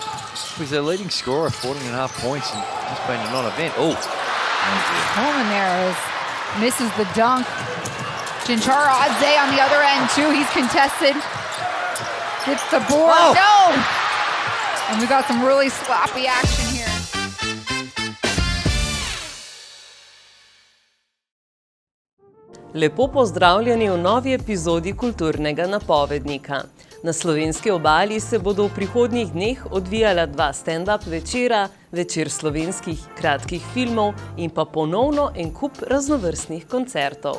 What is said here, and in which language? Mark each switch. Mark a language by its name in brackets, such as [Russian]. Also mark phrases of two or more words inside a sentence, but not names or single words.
[English] With a leading score of 14.5 points and He's playing a non-event. Oh. Coleman there misses the dunk. Chinchara Adze on the other end too. He's contested. Gets the board. Oh. No! And we got some really sloppy action here. [Slovenian] Lepo pozdravljeni v novi epizodi Kulturnega napovednika. Na slovenski obali se bodo v prihodnjih dneh odvijala 2 stand-up večera, večer slovenskih kratkih filmov in pa ponovno en kup raznovrstnih koncertov.